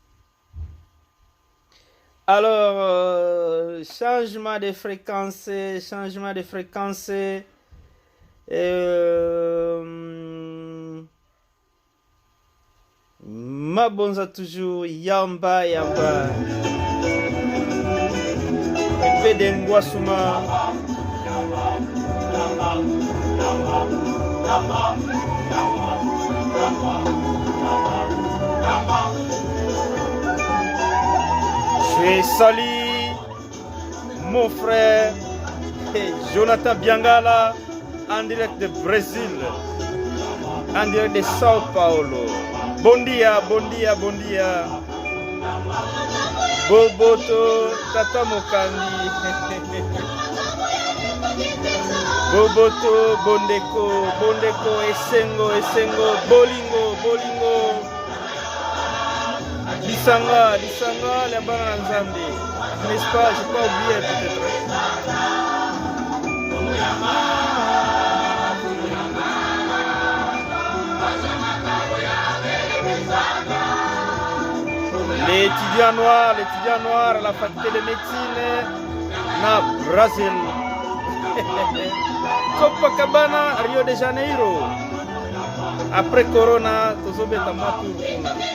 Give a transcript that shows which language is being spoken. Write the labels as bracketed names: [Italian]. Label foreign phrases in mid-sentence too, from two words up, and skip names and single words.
[French] Alors, changement de fréquence. [Lingala] Mabonza toujours yamba. Epede Ngwasuma. [French] Je salue mon frère Jonathan Biangala en direct de Brésil, en direct de Sao Paulo. [Portuguese] Bon dia. [Lingala] Boboto Tata Mokandi. Boboto Bondeko Esengo Bolingo. Lisanga, la banane Nzambe. [French] N'est-ce pas? J'ai pas oublié peut-être. Les étudiants noirs à la faculté de médecine na Brésil. Copacabana, Rio de Janeiro. [Lingala] Après Corona, tozobeta matu kuna.